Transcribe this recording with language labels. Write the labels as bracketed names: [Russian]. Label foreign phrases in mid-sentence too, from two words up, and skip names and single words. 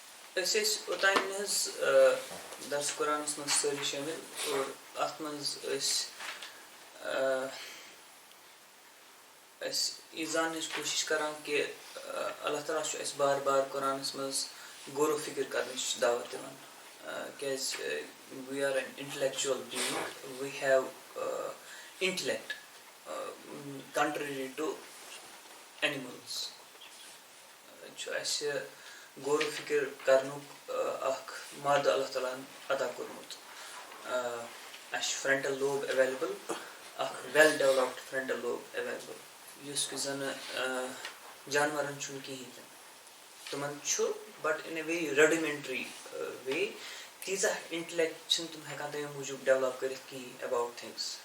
[Kashmiri] أسۍ ٲسۍ اوٚتانۍ حظ درس قرآنَس منٛز سٲری شٲمِل اور اَتھ منٛز أسۍ یہِ زاننٕچ کوٗشِش کَران کہِ اللہ تعالیٰ چھُ اَسہِ بار بار قرآنَس منٛز غور و فِکر کَرنٕچ دعوت دِوان کیٛازِ [English] we are an intellectual being we have intellect contrary to animals [Kashmiri] چھُ اَسہِ غور و فِکر کَرنُک اَکھ مادٕ اللہ تعالیٰ ہَن عطا کوٚرمُت اَسہِ چھُ [English] frontal lobe available اَکھ well developed frontal lobe available [Kashmiri] یُس کہِ زَنہٕ جانوَرَن چھُنہٕ کِہیٖنۍ تہِ تِمَن چھُ [English] but in a very rudimentary way [Kashmiri] تیٖژاہ اِنٹلیکٹ چھِنہٕ تِم ہٮ۪کان تَمہِ موٗجوٗب ڈیولَپ کٔرِتھ کِہیٖنۍ [English] about things